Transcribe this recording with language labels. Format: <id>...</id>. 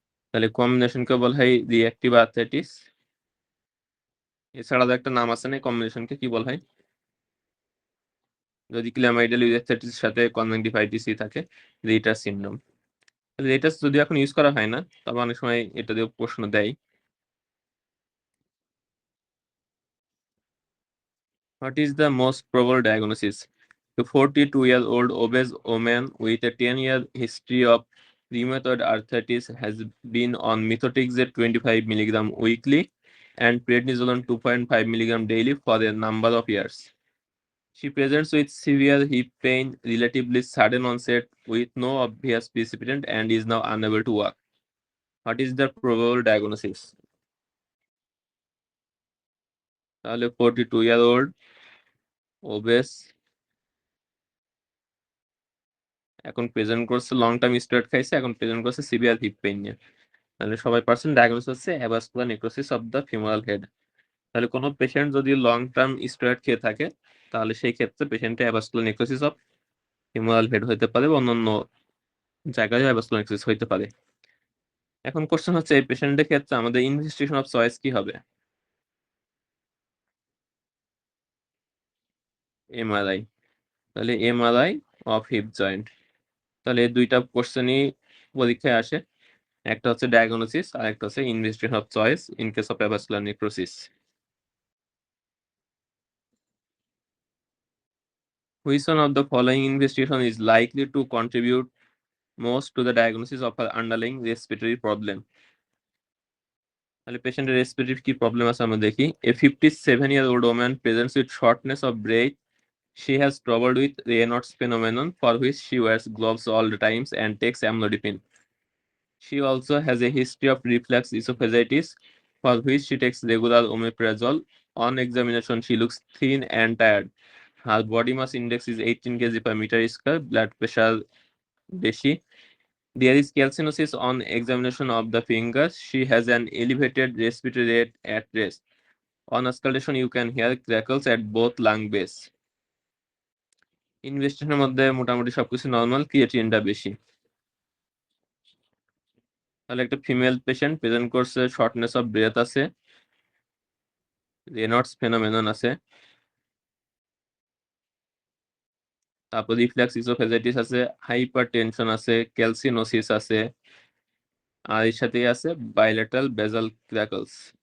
<bn>তাহলে কম্বিনেশনকে বলা হয় রিঅ্যাক্টিভ আর্থ্রাইটিস। এছাড়া একটা নাম আছে না কম্বিনেশনকে কি বলা হয়? যদি ক্ল্যামাইডিয়াল ইউরেথ্রাইটিস সাথে কনজাংটিভাইটিস থাকে, রিটার সিনড্রোম। রিটার যদি এখন ইউজ করা হয় না, তবে অনেক সময় এটা দিয়ে প্রশ্ন দেয়।</bn> <en>What is the most probable diagnosis? A 42-year-old obese woman with a 10-year history of rheumatoid arthritis has been on methotrexate 25 mg weekly and prednisolone 2.5 mg daily for a number of years. She presents with severe hip pain, relatively sudden onset, with no obvious precipitant, and is now unable to walk. What is the probable diagnosis?</en> <bn>তাহলে</bn> <en>42-year-old obese,</en> <bn>এখন present করছে long term steroid খাইছে, এখন present করছে severe heap pain নিয়ে। তাহলে সবাই percent diagnose হচ্ছে avascular necrosis of the femoral head. তাহলে কোনো পেশেন্ট যদি লং টার্ম স্টেরয়েড খেয়ে থাকে তাহলে সেই ক্ষেত্রে পেশেন্টে avascular necrosis of femoral head হতে পারে বা অন্যান্য জায়গায় অ্যাভাসকুলার নেক্রোসিস হতে পারে। এখন কোশ্চেন হচ্ছে এই পেশেন্টের ক্ষেত্রে আমাদের ইনভেস্টিগেশন অফ চয়েস কি হবে? এমআরআই। তাহলে এমআরআই অফ হিপ জয়েন্ট। তাহলে এই দুইটা কোশ্চেনই পরীক্ষায় আসে। একটা হচ্ছে ডায়াগনোসিস আর একটা হচ্ছে investigation of choice in case of avascular necrosis.</bn> <en>Which one of the following investigation is likely to contribute most to the diagnosis of an underlying respiratory problem?</en> <bn>তাহলে পেশেন্টের রেসপিরেটরি কি প্রবলেম আছে আমরা দেখি।</bn> <en>A 57-year-old woman presents with shortness of breath. She has trouble with Raynaud's phenomenon for which she wears gloves all the times and takes amlodipine. She also has a history of reflux esophagitis for which she takes regular omeprazole. On examination, she looks thin and tired. Her body mass index is 18 kg per meter square. Blood pressure</en> <bn>beshi.</bn> <en>There is calcinosis on examination of the fingers. She has an elevated respiratory rate at rest. On auscultation, you can hear crackles at both lung base.</en> <bn>ইনভেস্টিগেশনের মধ্যে মোটামুটি সবকিছু normal, ক্রিয়েটিনটা বেশি। তাহলে একটা female patient present করছে, shortness of breadth আছে, Reynolds phenomenon আছে, তারপর রিফ্লেক্স ইসোফেজাইটিস আছে, হাইপারটেনশন আছে, ক্যালসিনোসিস আছে, আর এর সাথেই আছে বাইলেটারাল বেজাল ক্র্যাকলস।</bn>